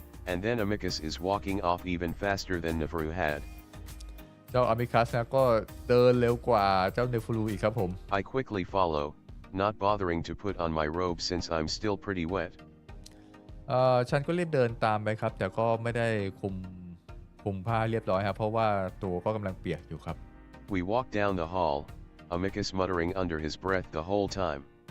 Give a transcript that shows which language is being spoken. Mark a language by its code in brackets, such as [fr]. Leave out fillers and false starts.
[en] And then Amicus is walking off even faster than Neferu had. [th] ๆเจ้าอามิคัสนะก็เดินเร็วกว่าเจ้าเนฟูรูอีกครับผม [en] I quickly follow, not bothering to put on my robe since I'm still pretty wet. [th] ฉันก็รีบเดินตามไปครับแต่ก็ไม่ได้คุมผ้าเรียบร้อยครับเพราะว่าตัวก็กำลังเปียกอยู่ครับ [en] We walked down the hall, Amicus muttering under his breath the whole time.